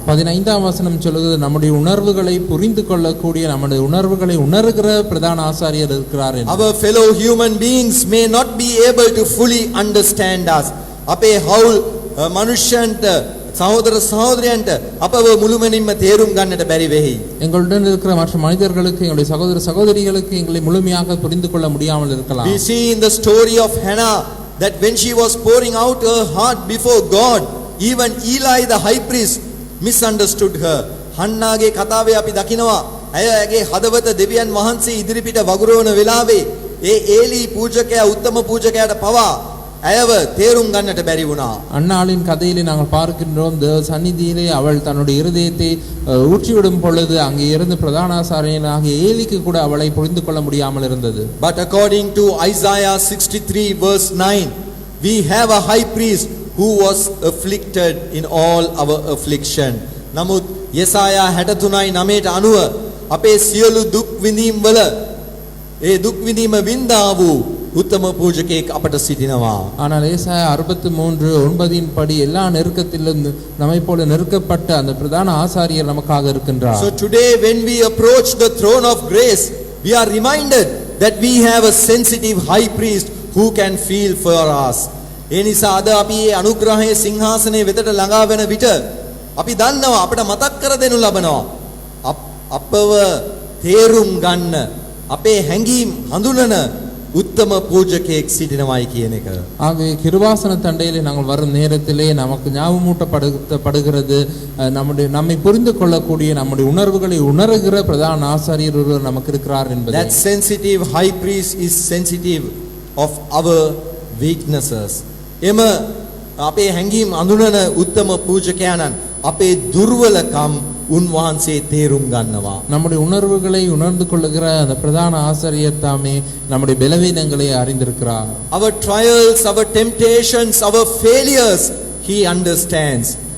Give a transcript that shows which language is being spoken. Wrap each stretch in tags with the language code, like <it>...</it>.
<ta>15ாம் வசனம் சொல்லுகிறது நம்முடைய உணர்வுகளை புரிந்து கொள்ளக்கூடிய, நம்முடைய உணர்வுகளை உணர்கிற பிரதான ஆசாரியர் இருக்கிறார் என்று.</ta> <en>Our fellow human beings may not be able to fully understand us.</en> <si>අපේ හවුල් මනුෂ්‍යයන්ට සහෝදර සහෝදරයන්ට අපව මුළුමනින්ම තේරුම් ගන්නට බැරි වෙයි.</si> <ta>எங்களுடன் இருக்கிற மற்ற மனிதர்களுக்கு, எங்களுடைய சகோதர சகோதரிகளுக்கு எங்களை முழுமையாக புரிந்து கொள்ள முடியாமல் இருக்கலாம்.</ta> <en>We see in the story of Hannah that when she was pouring out her heart before God, even Eli the high priest misunderstood her.</en> <si>හන්නාගේ කතාවේ අපි දකිනවා ඇයගේ හදවත දෙවියන් වහන්සේ ඉදිරිපිට වගුරවන වෙලාවේ ඒ ඒලි පූජකයා උත්තම පූජකයාට පවා ඇයව තේරුම් ගන්නට බැරි වුණා.</si> <ta>அன்னாளின் கதையிலே நாங்கள் பார்க்கின்றோம், தேவ சந்நிதியிலே அவள் தன்னுடைய இருதயத்தை ஊற்றிவிடும் பொழுது அங்கே இருந்த பிரதான ஆசாரியனாகிய ஏலிக்கு கூட அவளை புரிந்து கொள்ள முடியாமல் இருந்தது.</ta> <en>But according to Isaiah 63 verse 9, we have a high priest who was afflicted in all our affliction.</en> <si>නමුත් යෙසායා 63:9ට අනුව අපේ සියලු දුක් විඳීම් වල ඒ දුක් විඳීම වින්දා වූ උත්තම පූජකයෙක් අපට සිටිනවා.</si> <ta>ஆனால் ஏசாயா 63:9 படி எல்லா நெருக்கத்திலும் நம்மை போல நெருக்கப்பட்ட அந்த பிரதான ஆசாரியர் நமக்காக இருக்கின்றார்.</ta> <en>So today when we approach the throne of grace, we are reminded that we have a sensitive high priest who can feel for us.</en> <si>ඒ නිසා අද අපි මේ අනුග්‍රහයේ සිංහාසනයේ වෙතට ළඟා වෙන විට අපි දන්නවා අපට මතක් කර දෙනු ලබනවා අපව තේරුම් ගන්න අපේ හැඟීම් හඳුනන உத்தம பூஜகேக் සිටිනවයි කියන එක.</si> <ta>ஆகவே கிருபாசன தண்டையிலே நாங்கள் வரும் நேரத்திலே நமக்கு ஞாபகமூட்டப்படுகிறது நம்மை புரிந்து கொள்ளக்கூடிய நம்முடைய உணர்வுகளை உணர்கிற பிரதான ஆசாரியர் ஒருவர் நமக்கு இருக்கிறார் என்பது.</ta> <en>That sensitive high priest is sensitive of our weaknesses.</en> <si>එම අපේ හැඟීම් අඳුනන උත්තම පූජකයාණන් අපේ දුර්වලකම් උන්වහන්සේ තේරුම් ගන්නවා.</si> <ta>நம்முடைய உணர்வுகளை உணர்ந்து கொள்ளுகிற அந்த பிரதான ஆசாரியர் தாமே நம்முடைய பலவீனங்களை அறிந்திருக்கிறார்.</ta> <en>Our trials, our temptations, our failures he understands.</en>